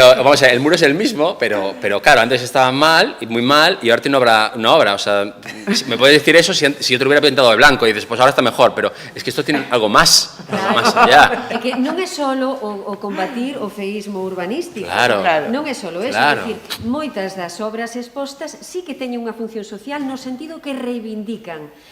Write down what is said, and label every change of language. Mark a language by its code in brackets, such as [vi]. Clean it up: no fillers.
[es] Vamos a ver, el muro es el mismo, pero claro, antes estaba mal y muy mal y ahora tiene una obra. O sea, me puedes decir eso si yo te lo hubiera pintado de blanco y dices, pues ahora está mejor, pero es que esto tiene algo más, algo más allá. [gl] É que non é solo o combatir o feísmo urbanístico. Claro. Non é solo eso, Claro. é dicir, moitas das obras expostas sí que teñen unha función social no sentido que reivindican.